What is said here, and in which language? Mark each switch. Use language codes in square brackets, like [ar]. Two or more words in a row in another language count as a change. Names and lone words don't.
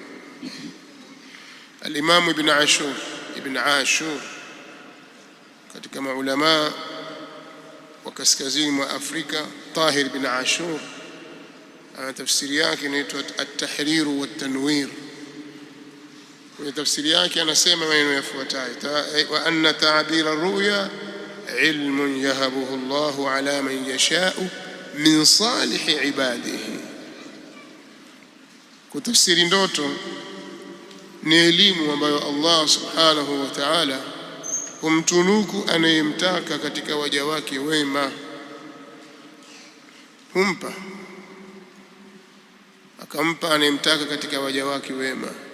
[sw] Al-Imam Ibn Ashur katika maulama wa kaskazini mwa Afrika, Tahir ibn Ashur, ana tafsiri yake inaitwa At-Tahrir wa At-Tanwir. Kwenye tafsiri yake anasema maneno yafuatayo: [ar] وأن تعبير الرؤيا علم يهبه الله على من يشاء من صالحي عباده. [sw] Kutafsiri ndoto ni elimu ambayo Allah [ar] سبحانه وتعالى [sw] humtunuku anayemtaka katika waja wake wema, humpa akampa anayemtaka katika waja wake wema.